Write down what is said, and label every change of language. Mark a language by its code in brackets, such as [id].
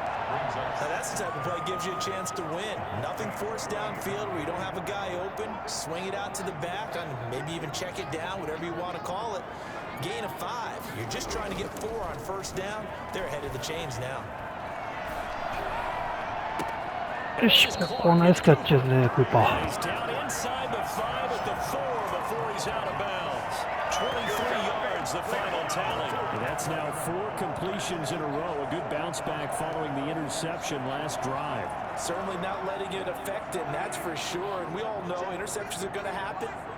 [en] Now that's the type of play that gives you a chance to win. Nothing forced downfield where you don't have a guy open. Swing it out to the back and maybe even check it down, whatever you want to call it. Gain of 5. You're just trying to get 4 on first down. They're ahead of the chains now. [ja] よし、ここナイスキャッチですね、クーパー。 [en] He's down inside the 5 at the 4 before he's out of bounds. 23 yards, the final tally. And that's now 4 completions in a row. A good bounce back following the interception last drive. Certainly not letting it affect him, that's for sure. And we all know interceptions are going to happen.